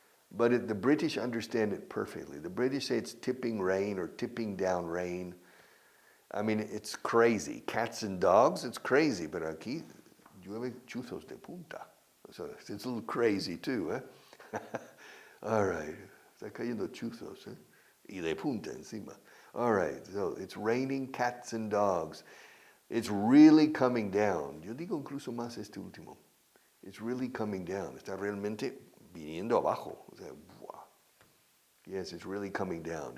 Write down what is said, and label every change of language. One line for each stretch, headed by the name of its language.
English: But the British understand it perfectly. The British say it's tipping rain or tipping down rain. I mean, it's crazy. Cats and dogs, it's crazy. But
Spanish: aquí llueve chuzos de punta.
English: So it's a little crazy too. All right.
Spanish: Está cayendo chuzos. Y de punta encima. All right.
English: So it's raining cats and dogs. It's really coming down.
Spanish: Yo digo incluso más este último.
English: It's really coming down.
Spanish: Está realmente viniendo abajo. O sea,
English: yes, it's really coming down.